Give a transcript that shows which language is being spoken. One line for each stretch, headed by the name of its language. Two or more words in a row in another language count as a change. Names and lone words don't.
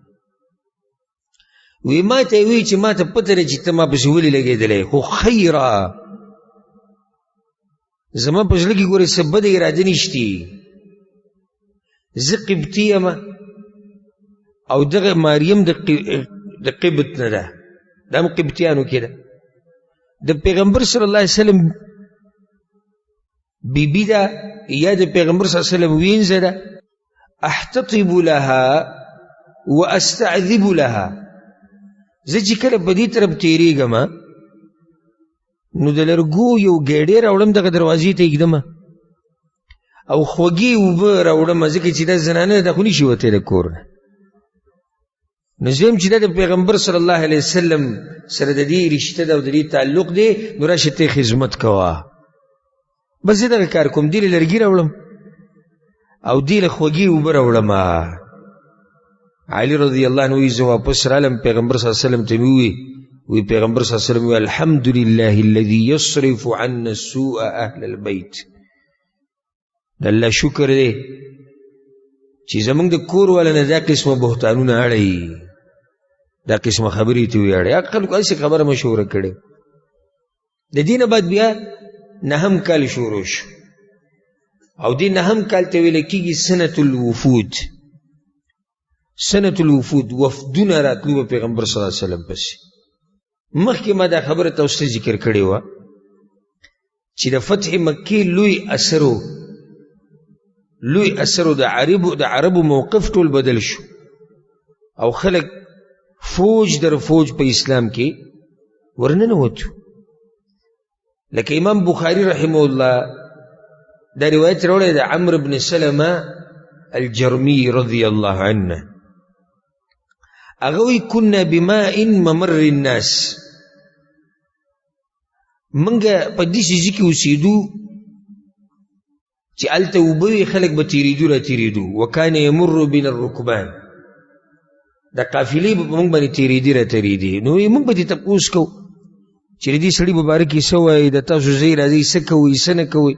Pashto: وی ما ته یې وایي چې ما ته پته ده چې ته ما پسې ولې لګېدلی، خو خیره زما په زړه کې ګورې څه بده اراده نشتي، زه قبطي یم او دغه ماریم د قبط نه ده، دا هم قبطیانو کې ده، د پیغمبر
Arabic: صلی الله علیه وسلم
Pashto: بیبي ده یا د پیغمبر
Arabic: صلی الله علیه وسلم
Pashto: وینځه ده.
Arabic: احتطب لها واستعذب لها،
Pashto: زه چې کله په دې طرف تېرېږم نو د لرګو یو ګېډې راوړم دغه دروازې ته ایږدم او خوږې اوبه راوړم، ځکه چې دا زنانه ده خو نشي وتی د کور نه. نو زه یم چې دا د پیغمبر
Arabic: صلی الله علیه وسلم
Pashto: سره د دې رشته ده او د دې تعلق دی، نو راشه ته خدمت کوه. بس زه دغه کار کوم، دې له لرګي راوړم او دې له خوږې اوبه راوړم. علي
Arabic: رضی الله عنه
Pashto: وایي زه واپس رالم، پیغمبر
Arabic: صلی الله علیه وسلم
Pashto: ته مې وی پیغمبر
Arabic: صلی الله علیه وسلم
Pashto: وی
Arabic: الحمد لله الذي يصرف عنا السوء اهل البيت.
Pashto: د الله شکر دی چې زمونږ د کور والا نه دا قسمه بهتانونه اړوي، دا قسمه خبرې ته وی اړوي. خلکو هسې خبره مشهوره کړې. د دې نه بعد بیا 9 کال شروع شو او دې 9 کال ته ویل کېږي
Arabic: سنة الوفود. سنة الوفود
Pashto: وفدونه راتلو به پیغمبر
Arabic: صلی الله علیه وسلم
Pashto: پسې. مخکې ما دا خبره تاسو ته ذکر کړې وه چې د فتح مکې لوی اثر د عربو موقف ټول بدل شو او خلک فوج در فوج په اسلام کې ورننوتو. لکه امام بخاری
Arabic: رحمه الله
Pashto: دا روایت راوړی د عمرو بن سلمه الجرمي
Arabic: رضی الله عنه،
Pashto: هغه وایي
Arabic: کنا بماء ممر الناس،
Pashto: منګه په دې ځای کې اوسېدو چې هلته اوبه وي خلک به تېرېدو را تېرېدو.
Arabic: وکان یمر بنا الرکبان،
Pashto: د قافلې به په موږ باندې تېرېدې را تېرېدې. نو موږ به دې تپوس کوو چې د دې سړي په باره کې څه وایي، د تاسو ځای راځئ څه کوئ څه نه کوئ.